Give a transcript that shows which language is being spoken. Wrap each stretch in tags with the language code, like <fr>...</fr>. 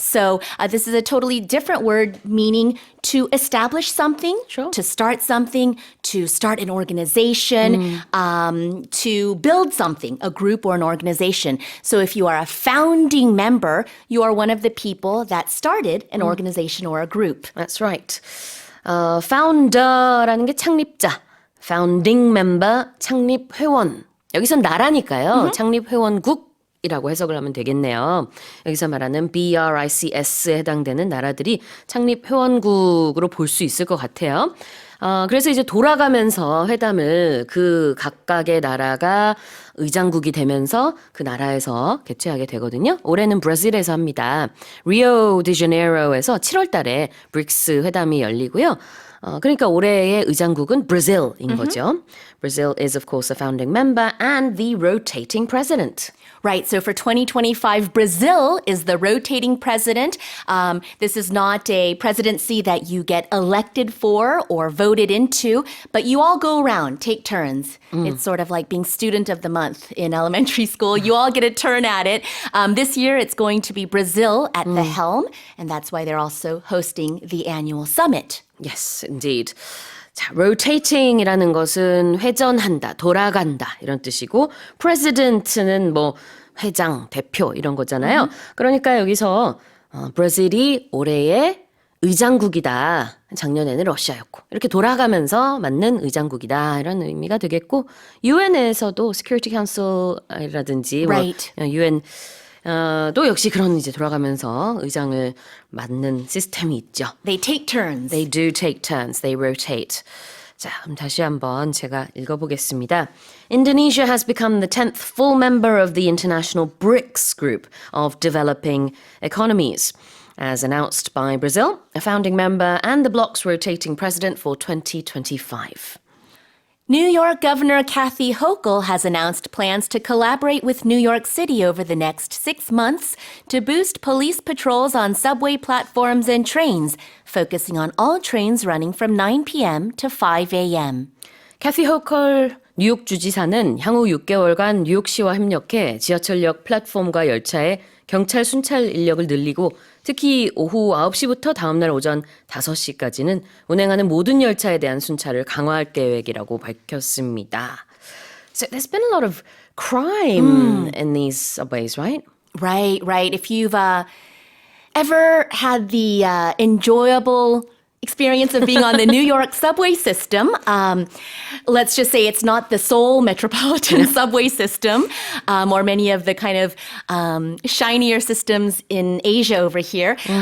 <en>So this is a totally different word meaning to establish something, Sure. to start something, to start an organization, to build something, a group or an organization. So if you are a founding member, or you are one of the people that started an organization or a group. That's right.</en> <ko>founder라는 게 창립자, founding member, 창립 회원. 여기선 나라니까요. 창립 회원국이라고 해석을 하면 되겠네요. 여기서 말하는 BRICS에 해당되는 나라들이 창립 회원국으로 볼 수 있을 것 같아요. 그래서 이제 돌아가면서 회담을 그 각각의 나라가 의장국이 되면서 그 나라에서 개최하게 되거든요. 올해는 브라질에서 합니다. 리오데자네이로에서 7월 달에 브릭스 회담이 열리고요. 그러니까 올해의 의장국은 브라질인 거죠.</ko> <en>Brazil is of course a founding member and the rotating president. Right. So for 2025, Brazil is the rotating president. This is not a presidency that you get elected for or voted into, but you all go around, take turns. It's sort of like being student of the month in elementary school. You all get a turn at it. This year, it's going to be Brazil at the helm, and that's why they're also hosting the annual summit. Yes, indeed.</en> <ko>자, rotating이라는 것은 회전한다, 돌아간다 이런 뜻이고 president는 뭐 회장, 대표 이런 거잖아요. 그러니까 여기서 브라질이 올해의 의장국이다. 작년에는 러시아였고 이렇게 돌아가면서 맞는 의장국이다 이런 의미가 되겠고 유엔에서도 Security Council이라든지</ko> <en>Right.</en> <ko>유엔 또 역시 그런 이제 돌아가면서 의장을 맡는 시스템이 있죠.</ko> <en>They take turns. They do take turns. They rotate.</en> <ko>자, 그럼 다시 한번 제가 읽어보겠습니다.</ko> <en>Indonesia has become the 10th full member of the international BRICS group of developing economies, as announced by Brazil, a founding member and the bloc's rotating president for 2025. New York Governor Kathy Hochul has announced plans to collaborate with New York City over the next 6 months to boost police patrols on subway platforms and trains, focusing on all trains running from 9 p.m. to 5 a.m.</en> <ko>캐티 호컬 뉴욕 주지사는 향후 6개월간 뉴욕시와 협력해 지하철역 플랫폼과 열차에 경찰 순찰 인력을 늘리고 특히 오후 9시부터 다음날 오전 5시까지는 운행하는 모든 열차에 대한 순찰을 강화할 계획이라고 밝혔습니다.</ko> <en>So there's been a lot of crime in these subways, right? Right, right. If you've ever had the enjoyable experience of being on the New York subway system, let's just say it's not the Seoul metropolitan subway system, or many of the kind of shinier systems in Asia over here.</en>